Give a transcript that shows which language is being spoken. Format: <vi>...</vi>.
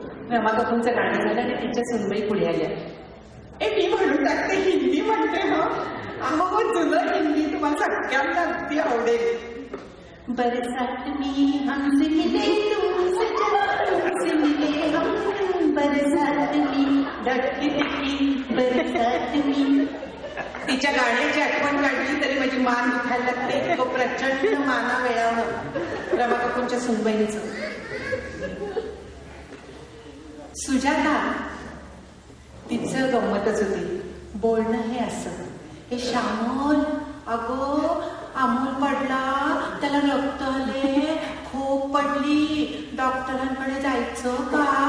<mr>रमा कपूरचं गाणं झालं आणि तिच्या सुनबाई पुढे आल्या. मी म्हणून टाकते हिंदी म्हणते. अहो जुनं हिंदी तुम्हाला सगळ्यांना अगदी आवडेल.</mr> <hi>बरसात में हमसे मिले तुमसे मिले हम बरसात में धडकी बरसात में.</hi> <mr>तिच्या गाण्याची आठवण काढली तरी माझी मान दुखायला लागते. तो प्रचंड माना वेळावं रमा कपूरच्या सुनबाईंचं. सुजाता तिचं गंमतच होती. बोलणं हे असं, हे श्यामल अगो अमोल पडला, त्याला रक्त आले, खूप पडली, डॉक्टरांकडे जायचं का?</mr>